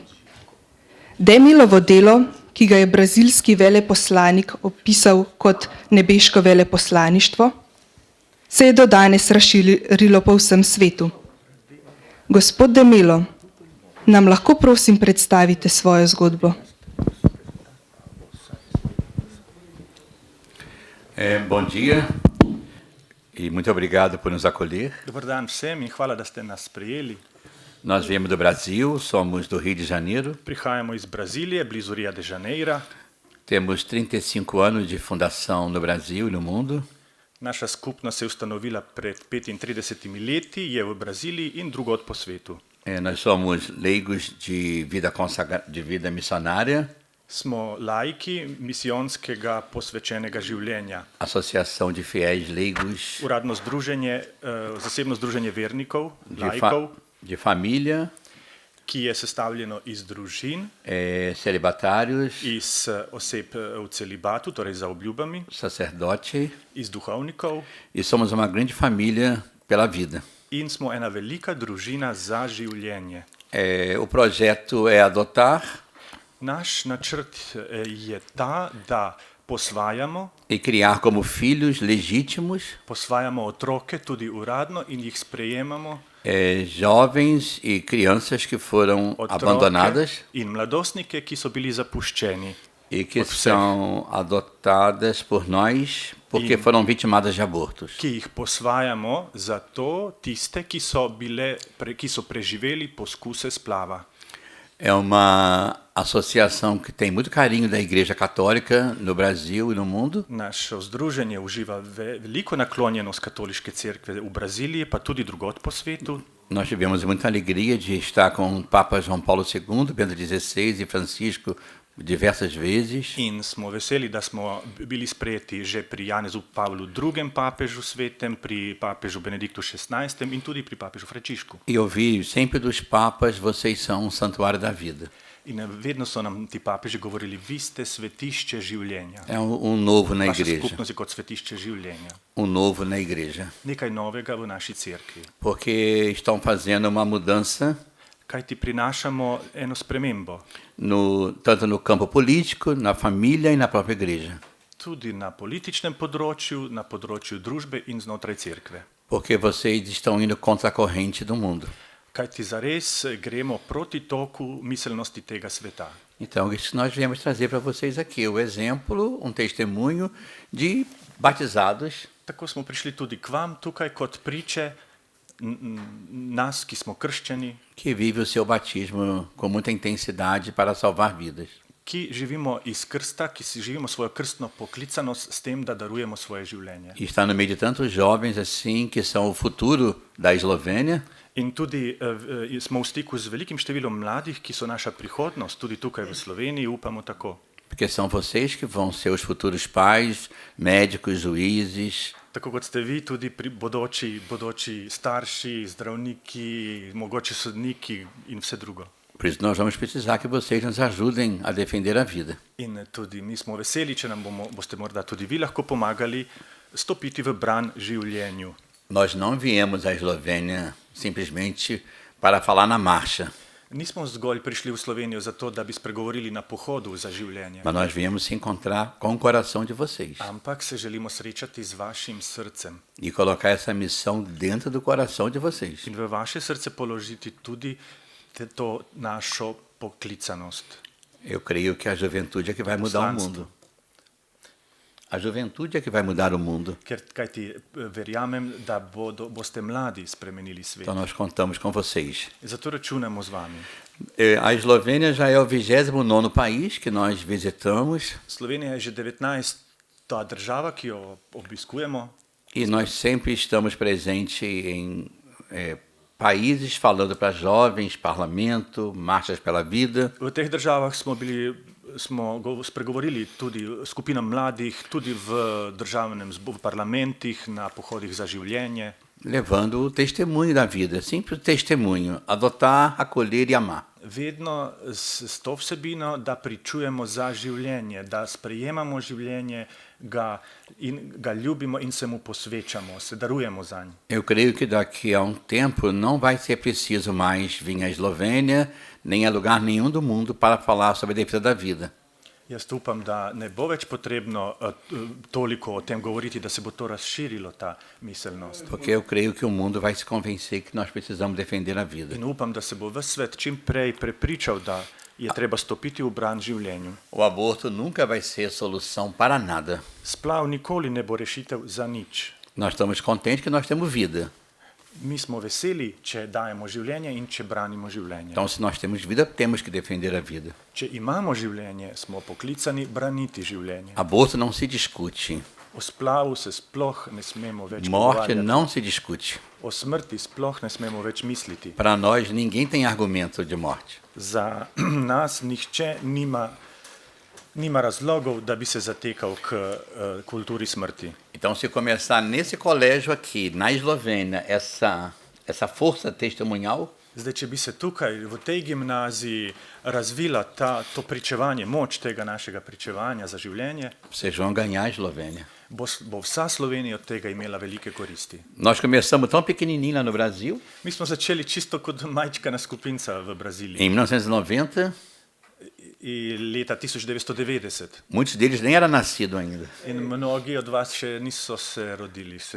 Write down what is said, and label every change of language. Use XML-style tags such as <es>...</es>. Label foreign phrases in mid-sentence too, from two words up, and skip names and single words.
<sl>Demelovo delo, ki ga je brazilski veleposlanik opisal kot nebeško veleposlaništvo, se je do danes razširilo po vsem svetu. Gospod Demelo, nam lahko prosim predstavite svojo zgodbo?</sl> <pt>Bom dia e muito obrigado por nos acolher.</pt> <hr>Dobar dan</hr> <sl>vsem in hvala, da ste nas sprejeli.</sl> <pt>Nós viemos do Brasil, somos do Rio de Janeiro.</pt> <sl>Prihajamo iz Brazilije, blizu Rio de Janeira.</sl> <pt>Temos 35 anos de fundação no Brasil e no mundo.</pt> <sl>Naša skupnost se je ustanovila pred 35 leti, je v Braziliji in drugod po svetu.</sl> <pt>Nós somos leigos de vida missionária.</pt> <sl>Smo laiki misijonskega posvečenega življenja.</sl> <pt>Associação de Fiéis Leigos.</pt> <sl>Uradno združenje, zasebno združenje vernikov, laikov,</sl> <pt>de família,</pt> <sl>ki je sestavljeno iz družin,</sl> <pt>celibatários,</pt> <sl>iz oseb v celibatu, torej za obljubami,</sl> <pt>sacerdote,</pt> <sl>iz duhovnikov.</sl> <pt>E somos uma grande família pela vida.</pt> <sl>In smo ena velika družina za življenje.</sl> <pt>O projeto é adotar.</pt> <sl>Naš načrt je ta, da posvajamo.</sl> <pt>E criar como filhos legítimos.</pt> <sl>Posvajamo otroke tudi uradno in jih sprejemamo.</sl> <pt>Jovens e crianças que foram abandonadas.</pt> <sl>In mladostnike, ki so bili zapuščeni.</sl> <pt>E que são adotadas por nós porque foram vitimadas de abortos.</pt> <sl>Ki jih posvajamo zato tiste, ki so preživeli poskuse splava.</sl> <pt>É uma associação que tem muito carinho da Igreja Católica no Brasil e no mundo.</pt> <sl>Naše združenje uživa veliko naklonjenost katoliške cerkve v Braziliji, pa tudi drugod po svetu.</sl> <pt>Nós tivemos muita alegria de estar com o Papa João Paulo II, Bento XVI e Francisco diversas vezes.</pt> <sl>In smo veseli, da smo bili sprejeti že pri Janezu Pavlu II. Papežu svetem, pri papežu Benediktu XVI. In tudi pri papežu Frančišku.</sl> <pt>E ouvi sempre dos papas, vocês são um santuário da vida.</pt> <sl>In vedno so nam ti papeži govorili, vi ste svetišče življenja.</sl> <pt>É novo na igreja.</pt> <sl>Naša skupnost je kot svetišče življenja.</sl> <pt>Novo na igreja.</pt> <sl>Nekaj novega v naši cerkvi.</sl> <pt>Porque estão fazendo uma mudança.</pt> <sl>Kaj ti prinašamo eno spremembo?</sl> <pt>Tanto no campo político, na família e na própria igreja.</pt> <sl>Tudi na političnem področju, na področju družbe in znotraj cerkve.</sl> <pt>Porque vocês estão indo contra a corrente do mundo.</pt> <sl>Kaj ti zares gremo proti toku miselnosti tega sveta.</sl> <pt>Então, isso nós viemos trazer para vocês aqui, o exemplo, testemunho de batizados.</pt> <sl>Tako smo prišli tudi k vam tukaj kot priče nas, ki smo krščeni,</sl> <pt>que vive o seu batismo com muita intensidade para salvar vidas.</pt> <sl>Ki živimo iz krsta, ki si živimo svojo krstno poklicanost s tem, da darujemo svoje življenje.</sl> <pt>E está no meio de tantos jovens assim que são o futuro da Eslovênia.</pt> <sl>In tudi smo v stiku z velikim številom mladih, ki so naša prihodnost, tudi tukaj v Sloveniji, upamo tako.</sl> <pt>Porque são vocês que vão ser os futuros pais, médicos, juízes.</pt> <sl>Tako kot ste vi, tudi bodoči starši, zdravniki, mogoče sodniki in vse drugo.</sl> <pt>Por isso nós vamos precisar que vocês nos ajudem a defender a vida.</pt> <sl>In tudi mi smo veseli, če nam boste morda tudi vi lahko pomagali stopiti v bran življenju.</sl> <pt>Nós não viemos à Eslovênia simplesmente para falar na marcha.</pt> <sl>Nismo zgolj prišli v Slovenijo zato, da bi spregovorili na pohodu za življenje.</sl> <pt>Mas nós viemos se encontrar com o coração de vocês.</pt> <sl>Ampak se želimo srečati z vašim srcem.</sl> <pt>E colocar essa missão dentro do coração de vocês.</pt> <sl>In v vaše srce položiti tudi to našo poklicanost.</sl> <pt>Eu creio que a juventude é que vai mudar o mundo. A juventude é que vai mudar o mundo.</pt> <sl>Ker kajti verjamem, da boste mladi spremenili svet.</sl> <pt>Então nós contamos com vocês.</pt> <sl>Zato računamo z vami.</sl> <pt>A Eslovênia já é o 29º país que nós visitamos</pt> <sl>Slovenija je že 19. država, ki jo obiskujemo.</sl> <pt>e nós sempre estamos presentes em países falando para jovens, parlamento, marchas pela vida.</pt> <sl>V teh državah smo spregovorili tudi skupinam mladih, tudi v v parlamentih, na pohodih za življenje.</sl> <pt>Levando o testemunho da vida, sempre o testemunho, adotar, acolher e amar.</pt> <sl>Vedno s to vsebino, da pričujemo za življenje, da sprejemamo življenje, ga ljubimo in se mu posvečamo, se darujemo zanj.</sl> <pt>Eu creio que daqui a tempo não vai ser preciso mais vir à Eslovênia, nem a lugar nenhum do mundo para falar sobre a defesa da vida.</pt> <sl>Jaz upam, da ne bo več potrebno toliko o tem govoriti, da se bo to razširilo, ta miselnost.</sl> <pt>Porque eu creio que o mundo vai se convencer que nós precisamos defender a vida.</pt> <sl>In upam, da se bo ves svet čim prej prepričal, da je treba stopiti v bran življenju.</sl> <pt>O aborto nunca vai ser solução para nada.</pt> <sl>Splav nikoli ne bo rešitev za nič.</sl> <pt>Nós estamos contentes que nós temos vida.</pt> <sl>Mi smo veseli, če dajemo življenje in če branimo življenje.</sl> <pt>Então, se nós temos vida, temos que defender a vida.</pt> <sl>Če imamo življenje, smo poklicani braniti življenje.</sl> <pt>Aborto não se discute.</pt> <sl>O splavu se sploh ne smemo več</sl> <pt>Morte</pt> <sl>pogovarjati.</sl> <pt>não se discute.</pt> <sl>O smrti sploh ne smemo več misliti.</sl> <pt>Para nós, ninguém tem argumento de morte.</pt> <sl>Za nas nihče nima razlogov, da bi se zatekal k kulturi smrti.</sl> <pt>Então, se começar nesse colégio aqui, na Eslovênia, essa força testemunhal,</pt> <sl>Zdaj, če bi se tukaj v tej gimnaziji razvila to pričevanje, moč tega našega pričevanja za življenje,</sl> <pt>vocês vão ganhar a Eslovênia.</pt> <sl>bo vsa Slovenija od tega imela velike koristi.</sl> <pt>Nós começamos tão pequenininho lá no Brasil,</pt> <sl>Mi smo začeli čisto kot majčkana skupinca v Braziliji.</sl> <pt>em 1990,</pt> <sl>In leta 1990.</sl> <pt>muitos deles nem eram nascidos ainda.</pt> <sl>In mnogi od vas še niso se rodili, se</sl>